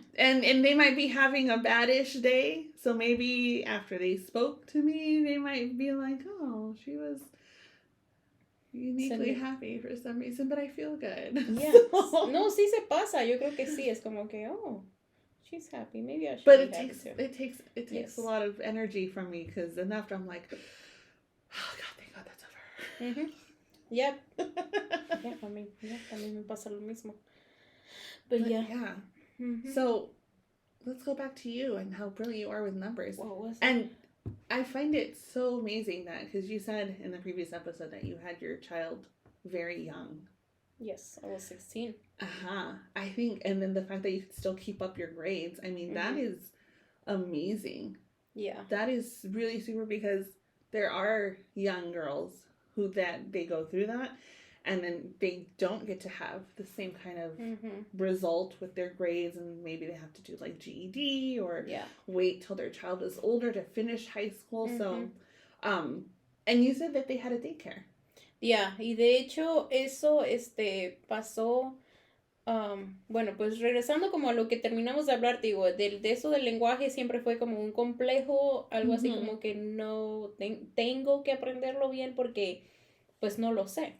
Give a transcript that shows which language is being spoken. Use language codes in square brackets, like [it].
[en] And they might be having a bad-ish day. So maybe after they spoke to me, they might be like, oh, she was uniquely happy for some reason, but I feel good. [es] Yeah. No, sí se pasa. Yo creo que sí. Es como que, [en] oh, she's happy. Maybe I should but be it happy takes too. it takes a lot of energy from me, because then after I'm like, oh God, thank God that's over. Yep. [es] Yeah, también me pasa lo mismo. [en] But yeah. So let's go back to you and how brilliant you are with numbers. What was it? And I find it so amazing that, because you said in the previous episode that you had your child very young. Yes, I was 16. I think, and then the fact that you could still keep up your grades, I mean, that is amazing. Yeah. That is really super, because there are young girls who they go through that, and then they don't get to have the same kind of result with their grades, and maybe they have to do like GED or wait till their child is older to finish high school. So, and you said that they had a daycare. [es] Yeah, y de hecho eso pasó, bueno, pues regresando como a lo que terminamos de hablar, digo, de eso del lenguaje siempre fue como un complejo, algo así como que no tengo que aprenderlo bien porque pues no lo sé.